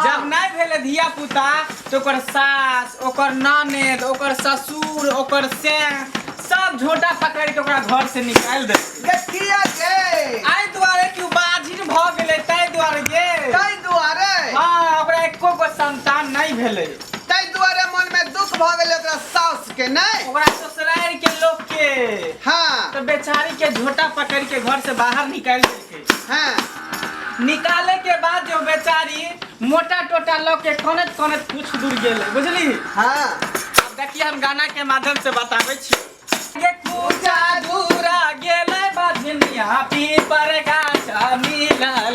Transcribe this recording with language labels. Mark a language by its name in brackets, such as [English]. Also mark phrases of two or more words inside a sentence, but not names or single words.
[Maithili] जब नहीं भेले धिया पुता तो ओकर सास, ओकर ननद, ओकर ससुर, ओकर से सब झोटा पकड़ के ओकरा घर से निकाल दे। किया के आई दुआरे कि बाजिन भ गेले तै दुआरे गे। तै दुआरे हां ओकरा एको गो संतान नहीं भेले। तै दुआरे मन में दुख भ गेले ओकरा सास के नहीं ओकरा ससुराल के लोग के। हाँ तो बेचारी के झोटा पकड़ के घर से बाहर निकाल देके। हाँ निकाले के बाद जो बेचारी मोटा टोटा लोग के कनत कनत कुछ दूर गेले बुझली। हाँ अब देखिए हम गाना के माध्यम से बताबै छी। ये पूजा दूरा गेले बाजनिया पीपर गाछा मिलल।